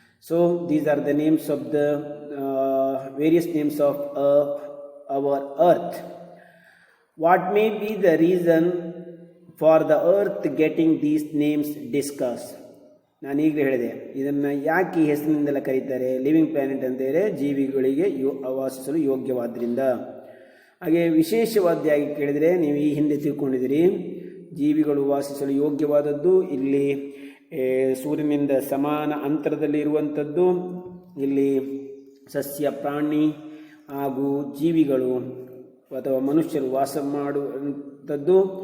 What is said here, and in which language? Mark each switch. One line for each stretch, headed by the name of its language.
English: So these are the names of the various names of our earth. What may be the reason for the earth getting these names discussed?
Kannada: ನಾನು ಈಗಲೇ ಹೇಳಿದೆ, ಇದನ್ನು ಯಾಕೆ ಈ ಹೆಸರಿನಿಂದೆಲ್ಲ ಕರೀತಾರೆ? Living planet ಅಂತೇಳಿ ಜೀವಿಗಳಿಗೆ ವಾಸಿಸಲು ಯೋಗ್ಯವಾದ್ದರಿಂದ. ಹಾಗೆ ವಿಶೇಷವಾದಿಯಾಗಿ ಕೇಳಿದರೆ ನೀವು ಈ ಹಿಂದೆ ತಿಳ್ಕೊಂಡಿದ್ದೀರಿ, ಜೀವಿಗಳು ವಾಸಿಸಲು ಯೋಗ್ಯವಾದದ್ದು ಇಲ್ಲಿ ಸೂರ್ಯನಿಂದ ಸಮಾನ ಅಂತರದಲ್ಲಿ ಇರುವಂಥದ್ದು, ಇಲ್ಲಿ ಸಸ್ಯ ಪ್ರಾಣಿ ಹಾಗೂ ಜೀವಿಗಳು ಅಥವಾ ಮನುಷ್ಯರು ವಾಸ ಮಾಡುವಂಥದ್ದು.